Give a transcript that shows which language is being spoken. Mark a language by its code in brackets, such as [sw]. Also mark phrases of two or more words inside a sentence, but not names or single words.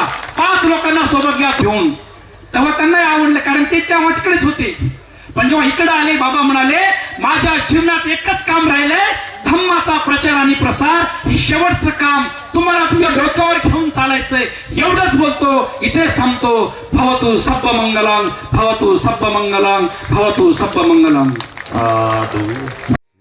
[mr] 5 लोकांना सोबत घ्या घेऊन. तेव्हा त्यांना आवडलं, कारण ते तेव्हा तिकडेच होते. पण जेव्हा इकडे आले बाबा म्हणाले माझ्या जीवनात एकच काम राहिलंय, धम्माचा प्रचार आणि प्रसार. हे शेवटचं काम तुम्हाला तुमच्या डोक्यावर घेऊन चालायचंय. एवढंच बोलतो, इथेच थांबतो. [pi] भवतु सब्ब मंगलम, भवतु सब्ब मंगलम, भवतु सब्ब मंगलम. साधु.